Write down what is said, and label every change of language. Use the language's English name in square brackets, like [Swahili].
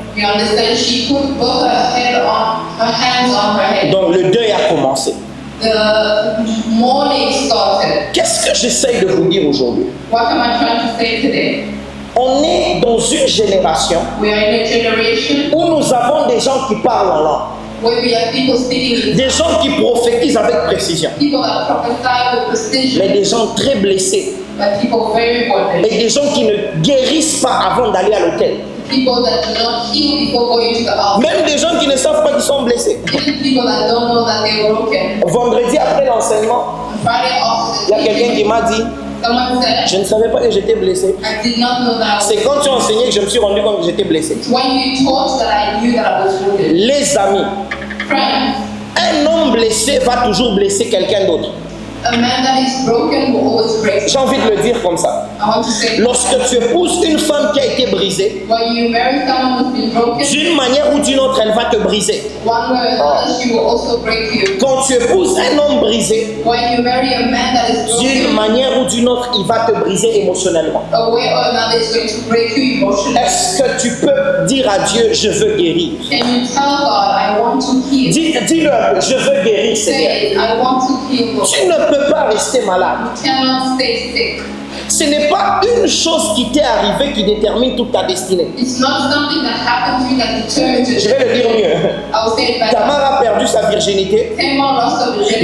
[English] You understand? She put both her hands on her head. [French] Donc, le deuil a commencé. [English] The mourning started. [French] Qu'est-ce que j'essaye de vous dire aujourd'hui? [English] What am I trying to say today? [French] On est dans une génération [English] We are in a generation [French] où nous avons des gens qui parlent en langue. [English] where we have people speaking in [French] Des gens qui prophétisent avec précision. [English] people that prophesy with precision, [French] Mais des gens très blessés. [English] but people very important. [French] Et des gens qui ne guérissent pas avant d'aller à l'hôtel. [English] People that do not heal before going to the hospital. [French] Même des gens qui ne savent pas qu'ils sont blessés. [English] Even people that don't know that they're broken. [French] Vendredi après l'enseignement, [English] On Friday after [French] il y a [English] the [French] quelqu'un qui [English] teaching, [French] m'a dit, [English] someone said, [French] je ne savais pas que j'étais blessé. [English] I did not know that I was. [French] C'est quand tu as enseigné que je me suis rendu compte que j'étais blessé. [English] When you taught that I knew that I was wounded. [French] Les amis, [English] Friends, [French] un homme blessé va toujours blesser quelqu'un d'autre. [English] a man that is broken will always break. [French] J'ai envie de le dire comme ça. [English] I want to say, [French] Lorsque tu épouses une femme qui a été brisée, [English] when you marry someone who's been broken, [French] d'une manière ou d'une autre, elle va te briser. [English] one way or another, she will also break you. [French] Quand tu épouses un homme brisé, [English] When you marry a man that is [French] d'une [English] broken, [French] manière ou d'une autre, il va te briser émotionnellement. [English] a way or another is going to break you emotionally. [French] Est-ce que tu peux dire à Dieu, je veux guérir? [English] Can you tell God, I want to heal? [French] Dis-le un peu, je veux guérir, Seigneur. [English] Say it, I want to heal. Lord. [French] Tu ne peux pas rester malade. [English] You cannot stay sick. [French] Ce n'est pas une chose qui t'est arrivée qui détermine toute ta destinée. [English] It's not something that happened to you that determines [French] Je [English] you. [French] vais le dire mieux. [English] I will say it better. [French] Tamar a perdu sa virginité, [English] Tamar lost her virginity,